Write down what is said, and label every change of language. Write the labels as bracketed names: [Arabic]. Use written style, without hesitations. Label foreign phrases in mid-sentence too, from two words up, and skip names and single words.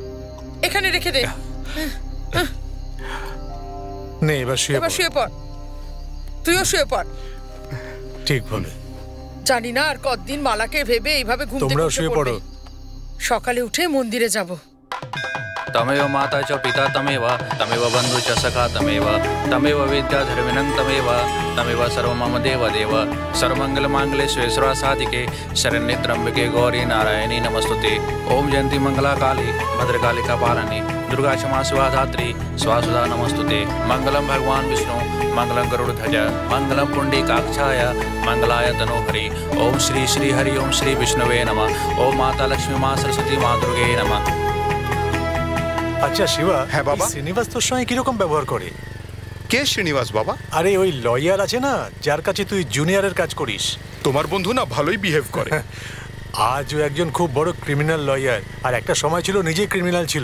[Bangla] এখানে রেখে দে। নে, এবার শুয়ে পড়। তুইও শুয়ে পড়। ঠিক বলে। জানি না আর কতদিন মালাকে ভেবে এইভাবে ঘুম থেকে তোমরাও উঠে শুয়ে পড়ো। সকালে উঠে মন্দিরে যাব। [Sanskrit] तमेव माता च पिता तमेव तमेव बन्धु च सखा तमेव तमेव विद्या धर्मिणं तमेव तमेव सर्वं मम देव सर्वमङ्गलमाङ्गल्ये शिवे सर्वासाधिके शरण्ये त्र्यम्बके गौरी नारायणी नमस्तुते। ओम जयंती मंगला काली भद्रकाली कपालिनी दुर्गा क्षमा शिवा धात्री स्वासुधा नमस्तुते। मंगलम भगवान विष्णु मंगलम गरुड़ध्वज मंगलम पुंडरीकाक्षाय मंगलाय तनोहरि। ओम श्री श्री हरि ओम श्री विष्णुवे नमः। ओम माता लक्ष्मी माँ सरस्वती माँ दुर्गे नमः। [Bangla] আচ্ছা শিবা, হ্যাঁ বাবা। শ্রীনিবাস তোর সঙ্গে কিরকম ব্যবহার করে? কে শ্রীনিবাস বাবা? আরে ওই লয়ার আছে না, যার কাছে তুই জুনিয়রের কাজ করিস। তোমার বন্ধু না ভালোই বিহেভ করে। আজও একজন খুব বড় [English] criminal lawyer, [Bangla] আর একটা সময় ছিল নিজেই ক্রিমিনাল ছিল।